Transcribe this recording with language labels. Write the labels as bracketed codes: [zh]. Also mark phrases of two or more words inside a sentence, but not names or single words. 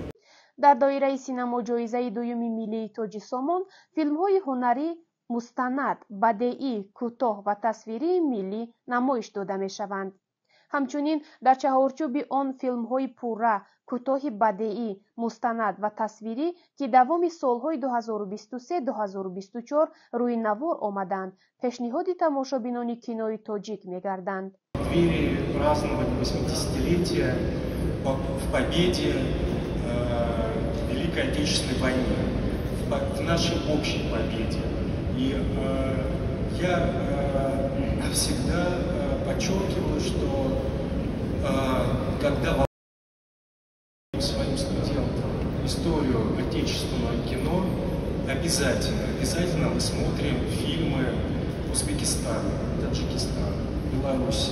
[tg] дар доираи синамоҷоизаи дуюми миллии тоҷи Сомон филмҳои ҳунарӣ мустанад, бадеӣ, кӯтоҳ ва тасвирии миллӣ намоиш дода мешаванд. ҳамчунин дар чаҳорчӯби он филмҳои пурра, кӯтоҳи бадеӣ, мустанад ва тасвирӣ ки давоми солҳои 2023-2024 рӯи навор омаданд, пешниҳоди тамошобинони кинои тоҷик мегарданд. [ru] Двери праздновали 80-летие в победе Великой Отечественной войны, в нашей общей победе. И я всегда подчеркиваю, что когда своим студентам историю отечественного кино, обязательно мы смотрим фильмы Узбекистана, Таджикистана, Беларуси.